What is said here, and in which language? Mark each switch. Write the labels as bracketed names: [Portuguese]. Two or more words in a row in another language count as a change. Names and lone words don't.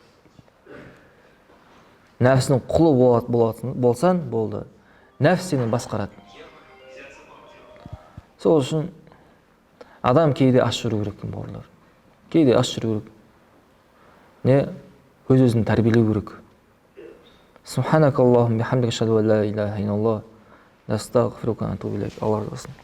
[Kazakh] Нәпсінің құлы болсан, болды. Нәпс сені басқарады. Сол үшін адам кейде аш жүру керек бауырлар. Кейде аш жүру керек. Не? Өз-өзін тәрбиелеу керек. [Arabic] سبحانك اللهم وبحمدك أشهد أن لا إله إلا الله، أستغفرك وأتوب إليك. [Kazakh] Алла разы болсын.